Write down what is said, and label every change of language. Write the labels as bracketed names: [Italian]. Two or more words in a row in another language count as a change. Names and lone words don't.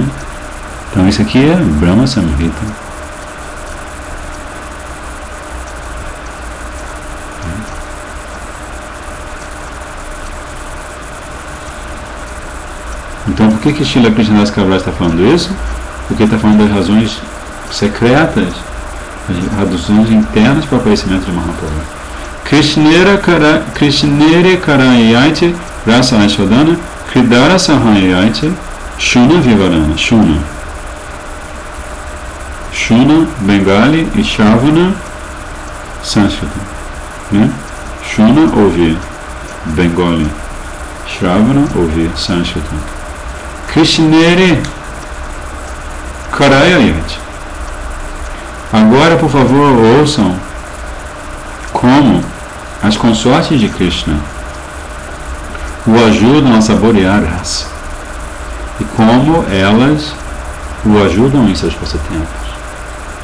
[Portuguese] Então isso aqui é Brahma Samhita. Então por que Srila Krishna Das Kaviraj está falando isso? Porque ele está falando das razões secretas, as razões internas para o aparecimento de Mahaprabhu. [Bangla] কৃষ্ণেরে করায় যৈছে রস আস্বাদন ক্রীড়ার সহায় যৈছে শুন বিবরণ. [Portuguese] Shuna Bengali e Shravana Sanskrit, né? Shuna ouvir, Bengali, Shravana ouvir, Sanskrit. [Bangla] কৃষ্ণেরে করায় যৈছে. [Portuguese] Agora, por favor, ouçam como as consortes de Krishna o ajudam a saborear a raça e como elas o ajudam em seus passatempos.